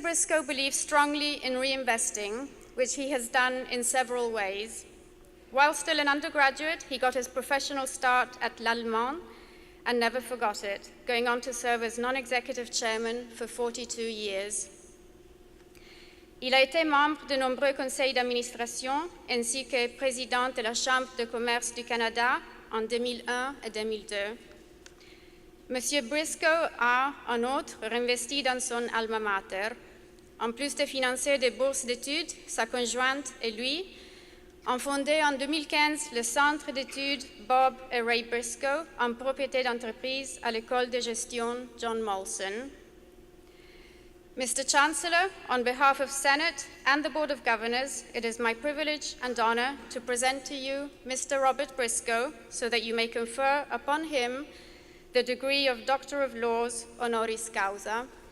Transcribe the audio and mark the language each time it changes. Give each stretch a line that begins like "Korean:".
English: Briscoe believes strongly in reinvesting, which he has done in several ways. While still an undergraduate, he got his professional start at L'Allemand and never forgot it, going on to serve as non-executive chairman for 42 years.
French: Il a été membre de nombreux conseils d'administration ainsi que président de la Chambre de commerce du Canada en 2001 et 2002. Monsieur Briscoe a, en outre, réinvesti dans son alma mater. En plus de financer des bourses d'études, sa conjointe et lui ont fondé en 2015 le Centre d'études Bob et Ray Briscoe en propriété d'entreprise à l'école de gestion John Molson.
English: Mr. Chancellor, on behalf of Senate and the Board of Governors, it is my privilege and honor to present to you Mr. Robert Briscoe so that you may confer upon him the degree of Doctor of Laws honoris causa.